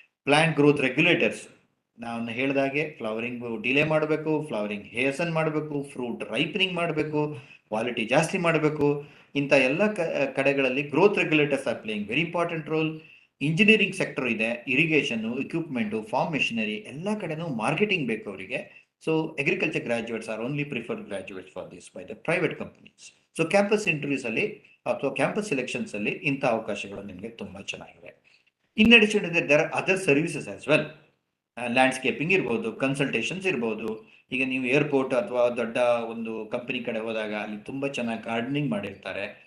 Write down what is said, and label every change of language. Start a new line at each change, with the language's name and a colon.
Kannada: Plant growth regulators, ನಾನು ಹೇಳಿದಾಗೆ flowering delay ಮಾಡಬೇಕು, ಫ್ಲವರಿಂಗ್ ಹೇಸನ್ ಮಾಡಬೇಕು, ಫ್ರೂಟ್ ರೈಪನಿಂಗ್ ಮಾಡಬೇಕು, ಕ್ವಾಲಿಟಿ ಜಾಸ್ತಿ ಮಾಡಬೇಕು. ಇಂಥ ಎಲ್ಲ ಕಡೆಗಳಲ್ಲಿ
English: Growth regulators are playing very important role.
Kannada: Engineering sector ಇದೆ, ಇರಿಗೇಷನ್ನು, ಇಕ್ವಿಪ್ಮೆಂಟು, ಫಾರ್ಮ್ ಮೆಷಿನರಿ, ಎಲ್ಲ ಕಡೆನೂ ಮಾರ್ಕೆಟಿಂಗ್ ಬೇಕು ಅವರಿಗೆ.
English: So agriculture graduates are only preferred graduates for this by the private companies.
Kannada: So campus interviews ಅಲ್ಲಿ ಅಥವಾ ಕ್ಯಾಂಪಸ್ ಸೆಲೆಕ್ಷನ್ಸ್ ಅಲ್ಲಿ ಇಂಥ ಅವಕಾಶಗಳು ನಿಮಗೆ ತುಂಬಾ ಚೆನ್ನಾಗಿವೆ.
English: In addition to there are other services as well.
Kannada: Landscaping ಇರ್ಬೋದು, ಕನ್ಸಲ್ಟೇಷನ್ಸ್ ಇರ್ಬೋದು. ಈಗ ನೀವು ಏರ್ಪೋರ್ಟ್ ಅಥವಾ ದೊಡ್ಡ ಒಂದು ಕಂಪನಿ ಕಡೆ ಹೋದಾಗ ಅಲ್ಲಿ ತುಂಬಾ ಚೆನ್ನಾಗಿ ಗಾರ್ಡನಿಂಗ್ ಮಾಡಿರ್ತಾರೆ.